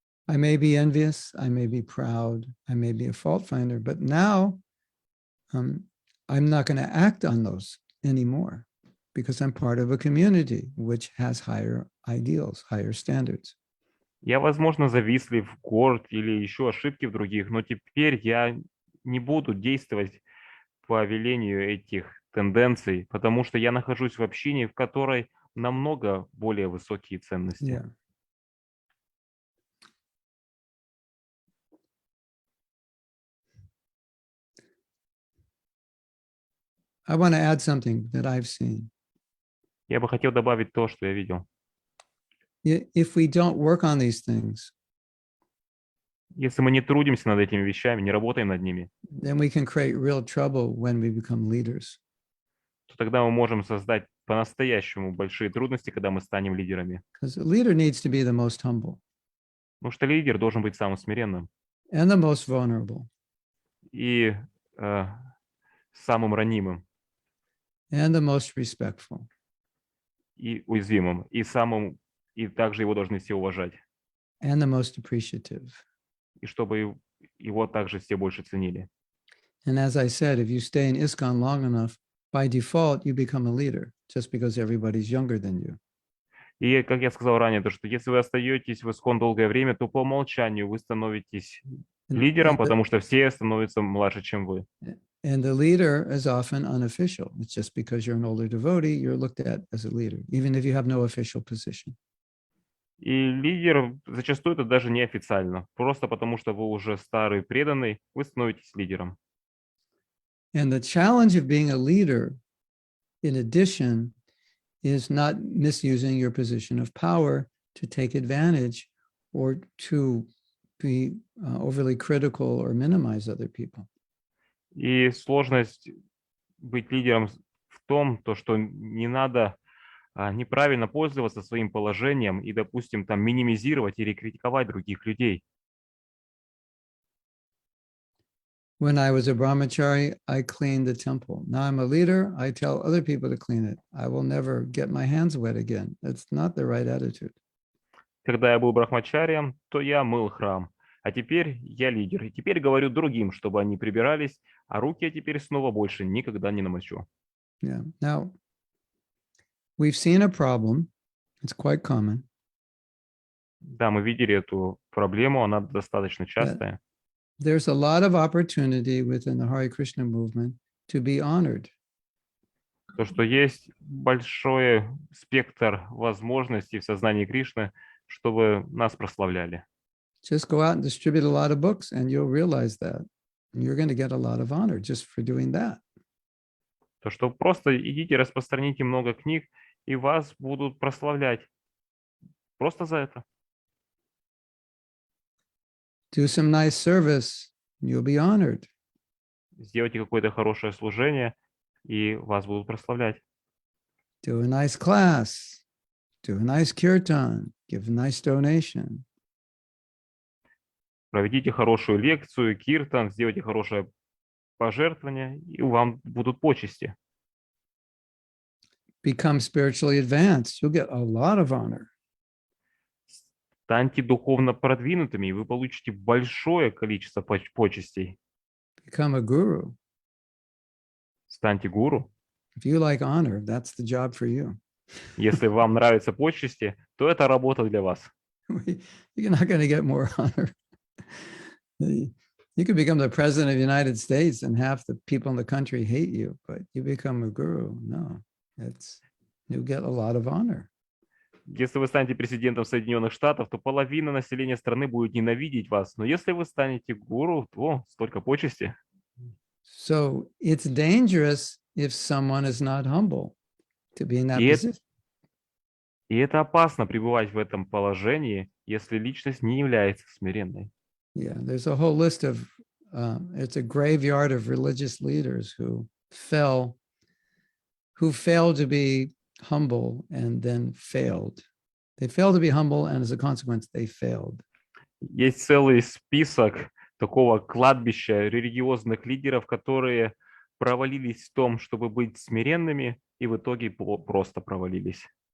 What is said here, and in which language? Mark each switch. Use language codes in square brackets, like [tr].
[en] I may be envious, I may be proud, I may be a fault finder, but now I'm not going to act on those anymore because I'm part of a community which has higher ideals, higher standards. [ru] Я, возможно, завистлив, горд или еще ошибки в других, но теперь я не буду действовать по велению этих тенденций, потому что я нахожусь в общине, в которой намного более высокие ценности. [en] Yeah. I want to add something that I've seen. [ru] Я бы хотел добавить то, что я видел. [en] If we don't work on these things, [ru] Если мы не трудимся над этими вещами, не работаем над ними, [en] then we can create real trouble when we become leaders. [ru] то тогда мы можем создать по-настоящему большие трудности, когда мы станем лидерами. [en] Because a leader needs to be the most humble [ru] Потому что лидер должен быть самым смиренным [en] and the most vulnerable [ru] и самым ранимым, [en] and the most respectful. [ru] и уязвимым, и также его должны все уважать, [en] And the most appreciative. [ru] и чтобы его также все больше ценили. [en] And as I said, if you stay in ISKCON long enough, by default, you become a leader just because everybody's younger than you. [ru] И, как я сказал ранее, то, что если вы остаетесь в ISKCON долгое время, то по умолчанию вы становитесь лидером, потому что все становятся младше, чем вы. [en] And the leader is often unofficial. It's just because you're an older devotee, you're looked at as a leader, even if you have no official position. [ru] И лидер зачастую это даже неофициально. Просто потому что вы уже старый преданный, вы становитесь лидером. [en] And the challenge of being a leader, in addition, is not misusing your position of power to take advantage or to be overly critical or minimize other people. [ru] И сложность быть лидером в том, то, что не надо неправильно пользоваться своим положением и, допустим, там минимизировать или критиковать других людей. [en] When I was a brahmachari, I cleaned the temple. Now I'm a leader, I tell other people to clean it. I will never get my hands wet again. That's not the right attitude. [ru] Когда я был брахмачарием, то я мыл храм. А теперь я лидер. И теперь говорю другим, чтобы они прибирались, а руки я теперь снова больше никогда не намочу. [en] Yeah. Now, we've seen a problem. It's quite common. [ru] Да, мы видели эту проблему, она достаточно частая. [en] There's a lot of opportunity within the Hare Krishna movement to be honored. [ru] То, что есть большой спектр возможностей в сознании Кришны, чтобы нас прославляли. [en] Just go out and distribute a lot of books and you'll realize that. And you're going to get a lot of honor just for doing that. [ru] То, что просто идите, распространите много книг, и вас будут прославлять. Просто за это. [en] Do some nice service, you'll be honored. [ru] Сделайте какое-то хорошее служение, и вас будут прославлять. [en] Do a nice class, do a nice kirtan, give a nice donation. [ru] Проведите хорошую лекцию, киртан, сделайте хорошее пожертвование, и вам будут почести. [en] Become spiritually advanced, you'll get a lot of honor. [ru] Станьте духовно продвинутыми, и вы получите большое количество почестей. [en] Become a guru. [ru] Станьте гуру. [en] If you like honor, that's the job for you. [ru] Если вам нравятся почести, то это работа для вас. [en] You're not going to get more honor. You could become the president of the United States and half the people in the country hate you, but you become a guru. No, you get a lot of honor. [ru] Если вы станете президентом Соединенных Штатов, то половина населения страны будет ненавидеть вас. Но если вы станете гуру, то столько почести. [en] So it's dangerous if someone is not humble to be in that position. [ru] И это опасно пребывать в этом положении, если личность не является смиренной. [en] Yeah, there's a whole list of, it's a graveyard of religious leaders who failed to be humble and then failed. They failed to be humble, and as a consequence, they failed. [ru] Есть целый список такого кладбища религиозных лидеров, которые провалились в том, чтобы быть смиренными, и в итоге просто провалились.